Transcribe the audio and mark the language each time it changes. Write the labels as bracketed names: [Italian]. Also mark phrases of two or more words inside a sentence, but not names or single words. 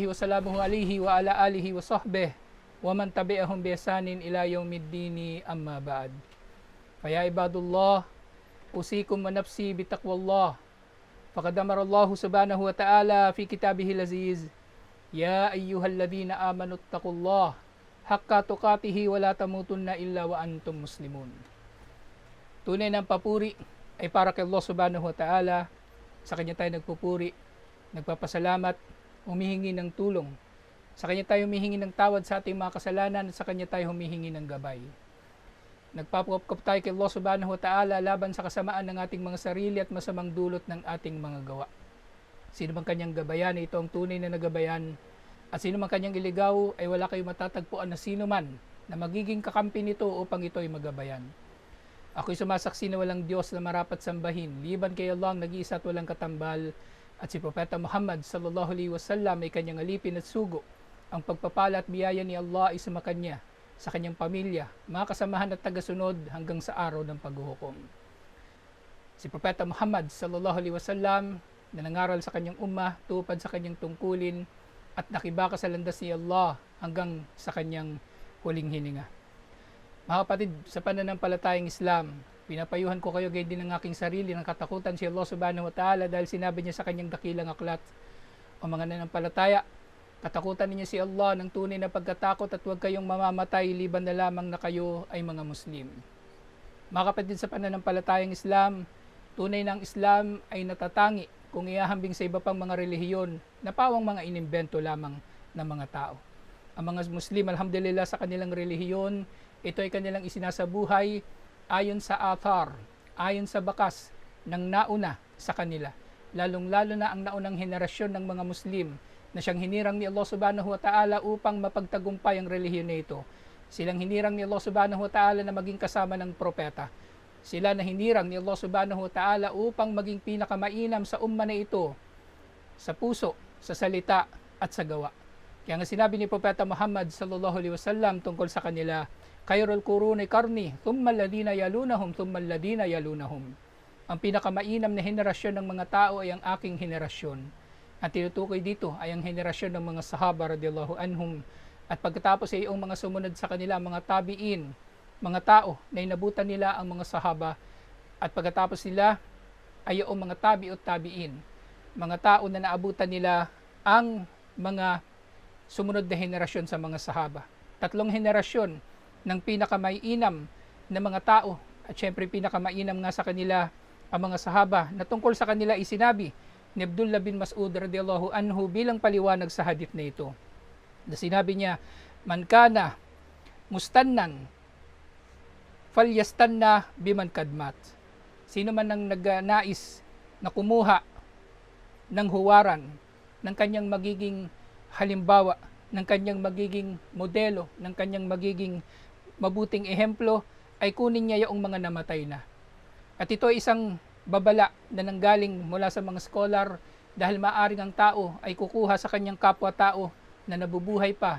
[Arabic] وسلامه عليه وعلى آله وصحبه ومن تبعهم بإحسان إلى يوم الدين أما بعد فيا عباد الله أوصيكم ونفسي بتقوى الله فقد أمر الله سبحانه وتعالى في كتابه العزيز يا أيها الذين آمنوا اتقوا الله حق تقاته ولا تموتن إلا وأنتم مسلمون. [Filipino] Tunay ng papuri ay para kay Allah [Arabic] سبحانه وتعالى. [Filipino] Sa Kanya tayo nagpupuri, nagpapasalamat, humihingi ng tulong. Sa Kanya tayo humihingi ng tawad sa ating mga kasalanan at sa Kanya tayo humihingi ng gabay. Nagpapukop tayo kay Allah [Arabic] سبحانه وتعالى [Filipino] laban sa kasamaan ng ating mga sarili at masamang dulot ng ating mga gawa. Sino man Kanyang gabayan, ito ang tunay na nagabayan. At sino man Kanyang iligaw, ay wala kayong matatagpuan na sino man na magiging kakampi nito upang ito ay magabayan. Ako'y sumasaksi na walang Diyos na marapat sambahin, liban kay Allah ang nag-iisa at walang katambal, at si Propeta Muhammad [Arabic] صلى الله عليه وسلم [Filipino] ay kanyang alipin at sugo. Ang pagpapala at biyaya ni Allah ay sumakanya, sa kanyang pamilya, mga kasamahan at tagasunod hanggang sa araw ng paghuhukom. Si Propeta Muhammad [Arabic] صلى الله عليه وسلم [Filipino] na nangaral sa kanyang ummah, tupad sa kanyang tungkulin, at nakibaka sa landas ni Allah hanggang sa kanyang huling hininga. Mga kapatid, sa pananampalatayang Islam, pinapayuhan ko kayo gayon din ng aking sarili ng katakutan si Allah [Arabic] سبحانه وتعالى [Filipino] dahil sinabi niya sa kanyang dakilang aklat, o mga nanampalataya, katakutan ninyo si Allah ng tunay na pagkatakot at huwag kayong mamamatay liban na lamang na kayo ay mga Muslim. Mga kapatid, sa pananampalatayang Islam, tunay ng Islam ay natatangi kung iahambing sa iba pang mga relihiyon na pawang mga inimbento lamang ng mga tao. Ang mga Muslim, alhamdulillah, sa kanilang relihiyon, ito ay kanilang isinasabuhay ayon sa athar, ayon sa bakas ng nauna sa kanila. Lalong-lalo na ang naunang henerasyon ng mga Muslim na siyang hinirang ni Allah [Arabic] سبحانه وتعالى [Filipino] upang mapagtagumpay ang relihiyon na ito. Silang hinirang ni Allah [Arabic] سبحانه وتعالى [Filipino] na maging kasama ng propeta. Sila na hinirang ni Allah [Arabic] سبحانه وتعالى [Filipino] upang maging pinakamainam sa umma na ito, sa puso, sa salita at sa gawa. Kaya nga sinabi ni Propeta Muhammad [Arabic] صلى الله عليه وسلم [Filipino] tungkol sa kanila, [Arabic] خير القرون قرني ثم الذين يلونهم ثم الذين يلونهم, thumma alladhina yalunahum. [Filipino] Ang pinakamainam na henerasyon ng mga tao ay ang aking henerasyon. At tinutukoy dito ay ang henerasyon ng mga sahaba [Arabic] رضي الله عنهم. [Filipino] At pagkatapos ay yung mga sumunod sa kanila, mga tabi'in, mga tao na inabutan nila ang mga sahaba. At pagkatapos nila ay yung mga [Arabic] تابعو التابعين, [Filipino] mga tao na naabutan nila ang mga sumunod na henerasyon sa mga sahaba. Tatlong henerasyon ng pinakamainam na mga tao at syempre pinakamainam nga sa kanila ang mga sahaba na tungkol sa kanila isinabi ni Abdullah bin Mas'ud [Arabic] رضي الله عنه [Filipino] bilang paliwanag sa hadith na ito. Na sinabi niya, [Arabic] من كان مستنا فليستن بمن قد مات. [Filipino] Sino man ang nagnais na kumuha ng huwaran ng kanyang magiging halimbawa, ng kanyang magiging modelo, ng kanyang magiging mabuting ehemplo, ay kunin niya yung mga namatay na. At ito ay isang babala na nanggaling mula sa mga scholar dahil maaring ang tao ay kukuha sa kanyang kapwa-tao na nabubuhay pa.